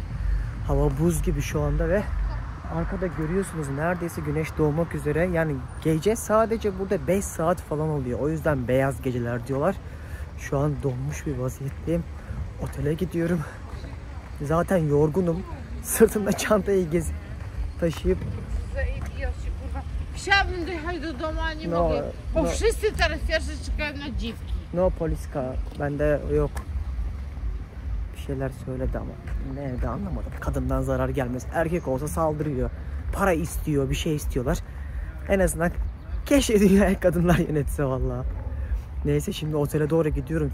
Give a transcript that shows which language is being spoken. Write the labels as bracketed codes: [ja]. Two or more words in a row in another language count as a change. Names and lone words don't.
[tr] Hava buz gibi şu anda ve arkada görüyorsunuz neredeyse güneş doğmak üzere. Yani gece sadece burada 5 saat falan oluyor. O yüzden beyaz geceler diyorlar. Şu an donmuş bir vaziyetteyim. Otele gidiyorum. Zaten yorgunum. Sırtımda çantayı taşıyıp [pl] Chciałabym dojechać do domu, a nie mogę, bo wszyscy teraz pierwsze czekają na dziwki. [tr] No poliska. Bende yok. Bir şeyler söyledi ama ne de anlamadım. Kadından zarar gelmez. Erkek olsa saldırıyor. Para istiyor, bir şey istiyorlar. En azından keşke dünyayı kadınlar yönetse vallahi. Neyse şimdi otele doğru gidiyorum.